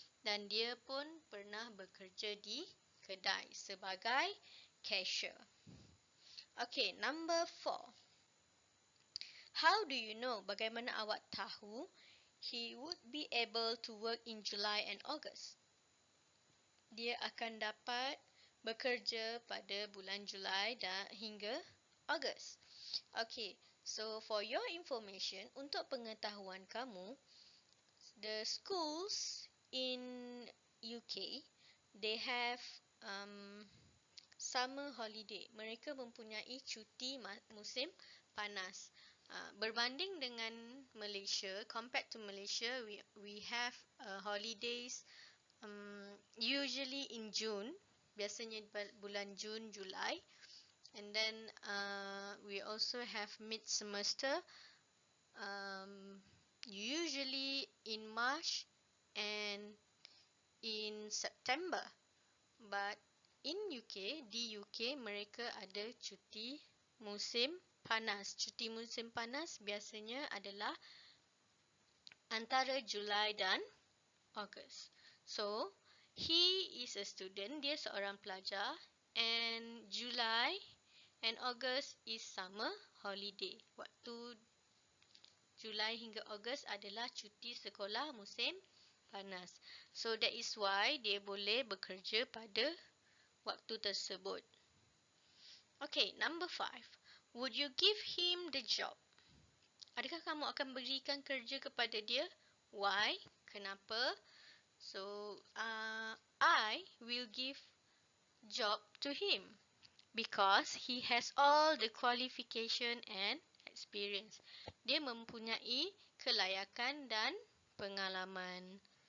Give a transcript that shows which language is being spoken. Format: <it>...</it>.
<ms>Dan dia pun pernah bekerja di kedai sebagai cashier.</ms> <en>Okay, number 4. How do you know?</en> <ms>Bagaimana awak tahu</ms> <en>he would be able to work in July and August?</en> <ms>Dia akan dapat bekerja pada bulan Julai dan hingga Ogos.</ms> <en>Okay, so for your information,</en> <ms>untuk pengetahuan kamu,</ms> <en>the schools in UK, they have summer holiday.</en> <ms>Mereka mempunyai cuti musim panas. Berbanding dengan Malaysia,</ms> <en>compared to Malaysia, we have holidays usually in June,</en> <ms>biasanya bulan Jun, Julai,</ms> <en>and then we also have mid semester, usually in March and in September. But in UK,</en> <ms>di UK mereka ada cuti musim panas. Cuti musim panas biasanya adalah antara Julai dan Ogos.</ms> <en>So, he is a student,</en> <ms>dia seorang pelajar,</ms> <en>and July and August is summer holiday.</en> <ms>Waktu Julai hingga Ogos adalah cuti sekolah musim panas.</ms> <en>So, that is why</en> <ms>dia boleh bekerja pada waktu tersebut.</ms> <en>Okay, number 5. Would you give him the job?</en> <ms>Adakah kamu akan berikan kerja kepada dia?</ms> <en>Why?</en> <ms>Kenapa?</ms> <en>So, I will give job to him because he has all the qualification and experience.</en> <ms>Dia mempunyai kelayakan dan pengalaman.</ms>